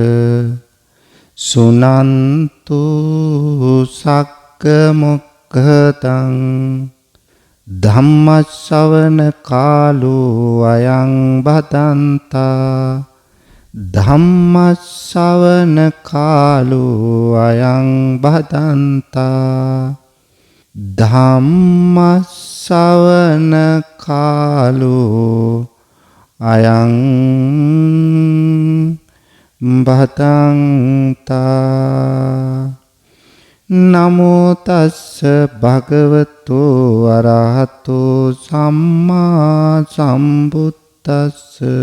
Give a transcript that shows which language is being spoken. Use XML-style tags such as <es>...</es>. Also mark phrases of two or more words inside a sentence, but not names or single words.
<pi>සුනන්තු සග්ග මොක්ඛතං ධම්ම ශ්‍රවණ කාලෝ අයං බදන්තා ධම්ම ශ්‍රවණ කාලෝ අයං බදන්තා ධම්ම ශ්‍රවණ කාලෝ අයං බදන්තා නමෝ තස්ස භගවතු අරහතෝ සම්මා සම්බුද්දස්ස</pi>